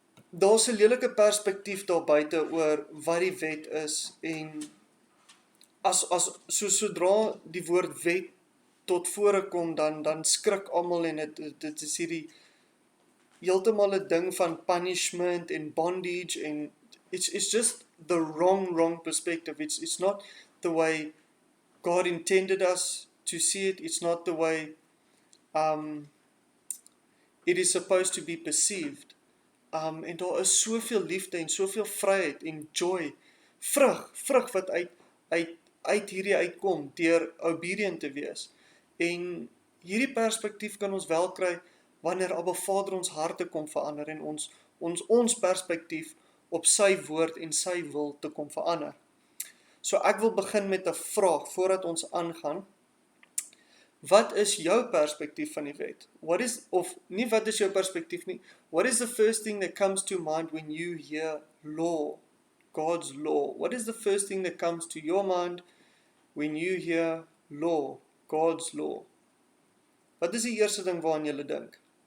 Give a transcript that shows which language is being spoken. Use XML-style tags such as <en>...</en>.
<af>Daar's 'n lelike perspektief daar buite oor wat die wet is en sodra die woord wet tot vore kom, dan skrik almal en dit is hierdie heeltemal 'n ding van punishment en bondage en</af> <en>It's just the wrong perspective. It's not the way God intended us to see it. It's not the way it is supposed to be perceived.</en> <af>En daar is soveel liefde en soveel vryheid en joy, vrug wat uit hierdie uitkom deur obedient te wees. En hierdie perspektief kan ons wel kry wanneer Abba Vader ons harte kom verander en ons perspektief op sy woord en sy wil te kom verander. So ek wil begin met 'n vraag voordat ons aangaan. Wat is jou perspektief van die wet? Wat is jou perspektief nie?</af> <en>What is the first thing that comes to mind when you hear law, God's law? What is the first thing that comes to your mind when you hear law, God's law?</en> <af>Wat is die eerste ding waaraan jy dink?</af>